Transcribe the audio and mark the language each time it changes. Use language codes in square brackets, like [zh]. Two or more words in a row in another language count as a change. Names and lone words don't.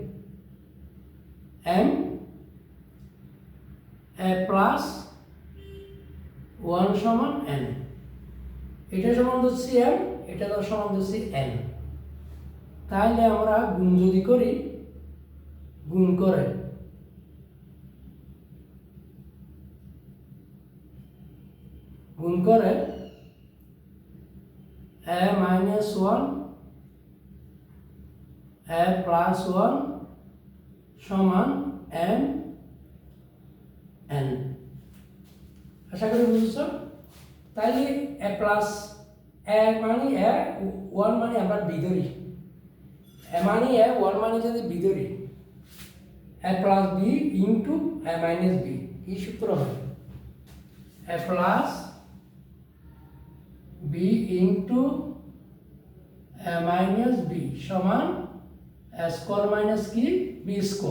[bn] m [en] a plus 1 [bn] সমান n এটা সমান ধরছি m এটা সমান ধরছি n তাহলে আমরা গুণ যদি করি গুণ করে [en] a minus 1 a plus 1 [bn] সমান m n আশা করি বুঝছো তাহলে [en] a plus a [bn] মানে a 1 মানে আমরা b ধরি এ মানে এ, ওয়ান মানে যদি বি ধরি, [en] a plus b into a minus b, [bn] কি সূত্র হয়? [en] a plus b into a minus b সমান a square minus কি b square.